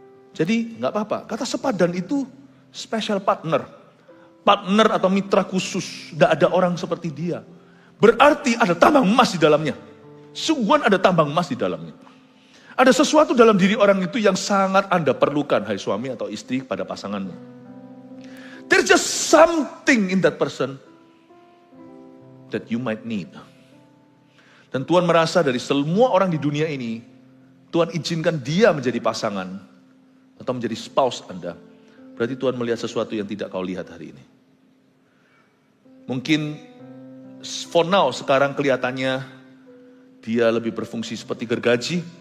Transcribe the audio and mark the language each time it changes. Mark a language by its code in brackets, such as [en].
[id] Jadi nggak apa-apa. Kata sepadan itu special partner. Partner atau mitra khusus. Tidak ada orang seperti dia. Berarti ada tambang emas di dalamnya. Sungguhan ada tambang emas di dalamnya. Ada sesuatu dalam diri orang itu yang sangat Anda perlukan, hai suami atau istri, pada pasanganmu. [en] There's just something in that person that you might need. [id] Dan Tuhan merasa dari semua orang di dunia ini, Tuhan izinkan dia menjadi pasangan atau menjadi spouse Anda. Berarti Tuhan melihat sesuatu yang tidak kau lihat hari ini. Mungkin [en] for now [id] sekarang kelihatannya dia lebih berfungsi seperti gergaji.